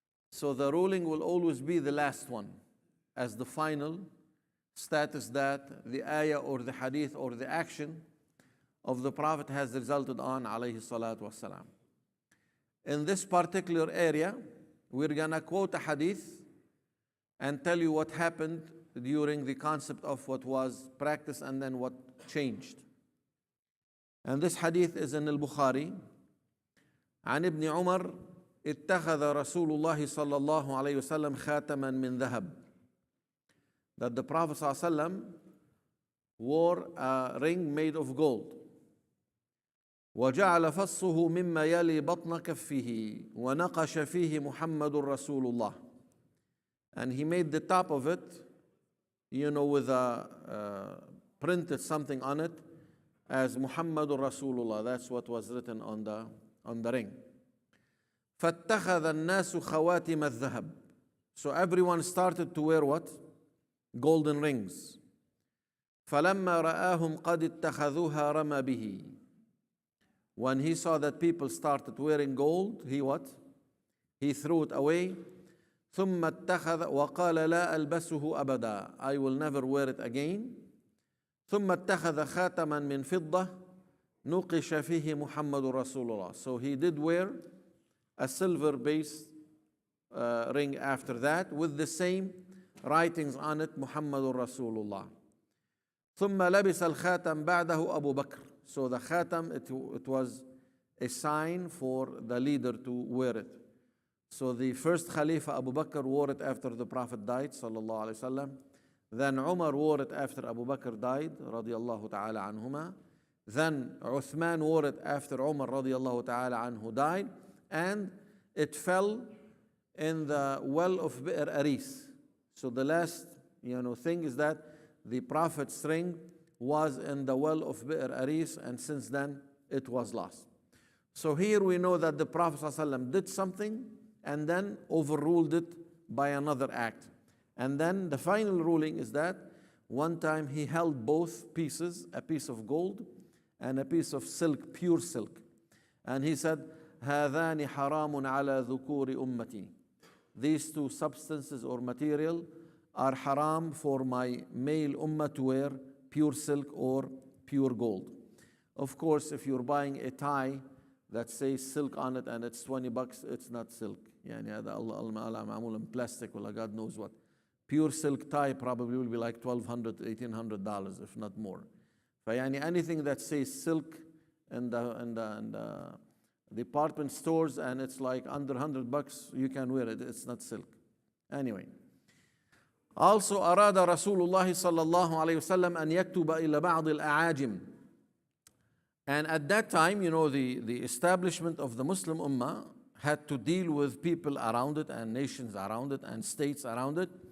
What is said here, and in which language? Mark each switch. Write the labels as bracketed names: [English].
[English] So the ruling will always be the last one as the final status that the ayah or the hadith or the action of the Prophet has resulted on, alayhi salatu wasalam. In this particular area, we're gonna quote a hadith and tell you what happened during the concept of what was practiced and then what changed. And this hadith is in Al-Bukhari. [Arabic] عن ابن عمر اتخذ رسول الله صلى الله عليه وسلم خاتما من ذهب. [English] That the Prophet ﷺ wore a ring made of gold. [Arabic] وجعل فصه مما يلي بطن كفه ونقش فيه محمد رسول الله. [English] And he made the top of it, with a printed something on it as Muhammadur Rasulullah. That's what was written on the ring. [Arabic] فاتخذ الناس خواتم الذهب. [English] So everyone started to wear what? Golden rings. [Arabic] فلما رآهم قد اتخذوها رمى به. [English] When he saw that people started wearing gold, he what? He threw it away. [Arabic] ثم اتخذ وقال لا ألبسه أبدا. [English] I will never wear it again. [Arabic] ثم اتخذ خاتما من فضة نقش فيه محمد رسول الله. [English] So he did wear a silver-based ring after that with the same writings on it, [Arabic] محمد رسول الله. ثم لبس الخاتم بعده أبو بكر. [English] So the khatam, it was a sign for the leader to wear it. So the first Khalifa Abu Bakr wore it after the Prophet died, sallallahu alaihi wasallam. Then Umar wore it after Abu Bakr died, radiyallahu ta'ala anhuma. Then Uthman wore it after Umar, radiyallahu ta'ala anhu, died. And it fell in the well of Bi'r Aris. So the last thing is that the Prophet's ring was in the well of Bi'r Aris, and since then it was lost. So here we know that the Prophet ﷺ did something and then overruled it by another act. And then the final ruling is that one time he held both pieces, a piece of gold and a piece of silk, pure silk. And he said, [Arabic] هَذَانِ حَرَامٌ عَلَى ذُكُورِ أُمَّتِي. [English] These two substances or material are haram for my male ummah to wear, pure silk or pure gold. Of course, if you're buying a tie that says silk on it and it's $20, it's not silk. [Arabic] يعني هذا الله معمول [English] in plastic ولا God knows what. Pure silk tie probably will be like $1,200, $1,800, if not more. فيعني anything that says silk in the department stores and it's like under $100, you can wear it. It's not silk. Anyway. Also [Arabic] أراد رسول الله صلى الله عليه وسلم أن يكتب إلى بعض الأعاجم. [English] And at that time, the establishment of the Muslim Ummah had to deal with people around it and nations around it and states around it.